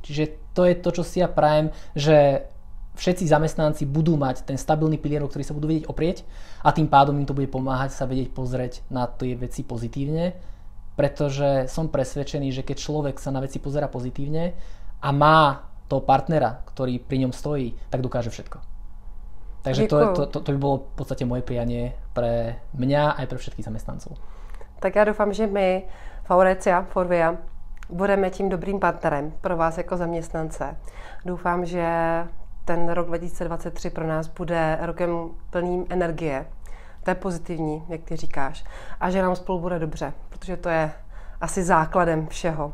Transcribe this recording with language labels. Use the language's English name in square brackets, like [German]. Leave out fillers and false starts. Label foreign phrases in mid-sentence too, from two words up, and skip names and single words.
[Slovak] Čiže to je to, čo si ja prajem, že všetci zamestnanci budú mať ten stabilný pilier, o ktorý sa budú vedieť oprieť a tým pádom im to bude pomáhať sa vedieť pozrieť na tie veci pozitívne, pretože som presvedčený, že keď človek sa na veci pozerá pozitívne a má toho partnera, ktorý pri ňom stojí, tak dokáže všetko. Takže to [Czech] by bylo v podstatě [Slovak] moje prianie pre mňa aj pre všetkých zamestnancov. [Czech] Tak já doufám, že my, Faurecia, Forvia, budeme tím dobrým partnerem pro vás jako zaměstnance. Doufám, že ten rok 2023 pro nás bude rokem plným energie. To je pozitivní, jak ty říkáš. A že nám spolu bude dobře, protože to je asi základem všeho.